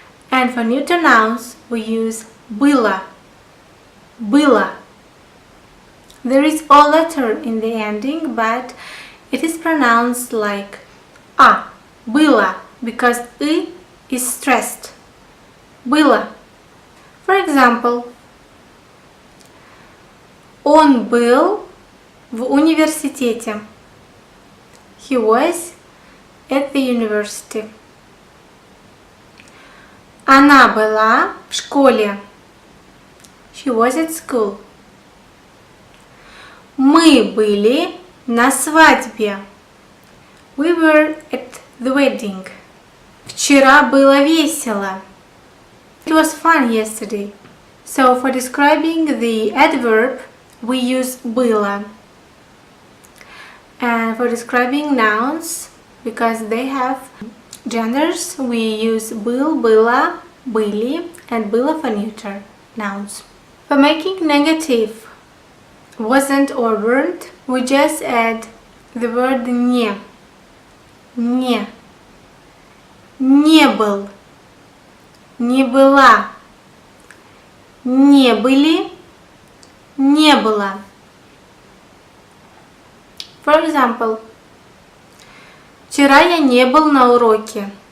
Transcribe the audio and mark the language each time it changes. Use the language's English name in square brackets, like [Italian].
[English] And for neuter nouns we use было. There is O letter in the ending, but it is pronounced like A, было, because I is stressed. [Russian] Было. [English] For example, [Russian] он был в университете. [English] He was at the university. [Russian] Она была в школе. [English] She was at school. [Russian] Мы были на свадьбе. [English] We were at the wedding. [Russian] Вчера было весело. [English] It was fun yesterday. So for describing the adverb, we use было. And for describing nouns, because they have genders, we use был, была, были, and было for neuter nouns. For making negative wasn't or weren't, we just add the word не. [Russian] Не был, не была, не были, не было. [English] For example, [Russian] вчера я не был на уроке.